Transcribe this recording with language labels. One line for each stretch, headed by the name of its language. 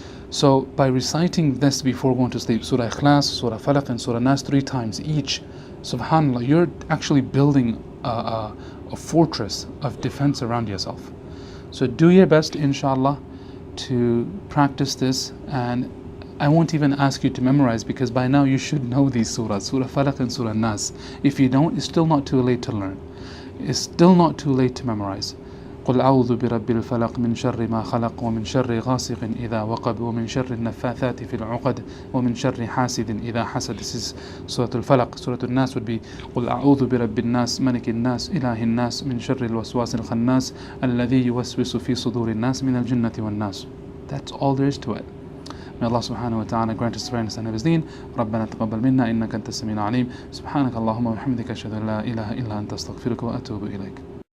English: So by reciting this before going to sleep, Surah Ikhlas, Surah Falaq and Surah Nas 3 times each, subhanAllah, you're actually building a fortress of defense around yourself. So do your best, inshallah, to practice this, and I won't even ask you to memorize, because by now you should know these surahs, Surah Falaq and Surah Nas. If you don't, it's still not too late to learn. It's still not too late to memorize.
Arabic: قل أعوذ برب الفلق من شر ما خلق ومن شر غاسق إذا وقب ومن شر النفاثات في العقد ومن شر حاسد إذا حسد.
English: This is Surah Al-Falaq. Surah Al-Nas would be
Arabic: قل أعوذ برب الناس ملك الناس إله الناس من شر الوسواس الخناس الذي يوسوس في صدور الناس من الجنة والناس.
English: That's all there is to it. May Allah subhanahu wa ta'ala grant us fairness and of his deen.
Arabic: ربنا تقبل منا إنك أنت السميع العليم. سبحانك اللهم وبحمدك أشهد أن لا إله إلا أنت أستغفرك وأتوب إليك.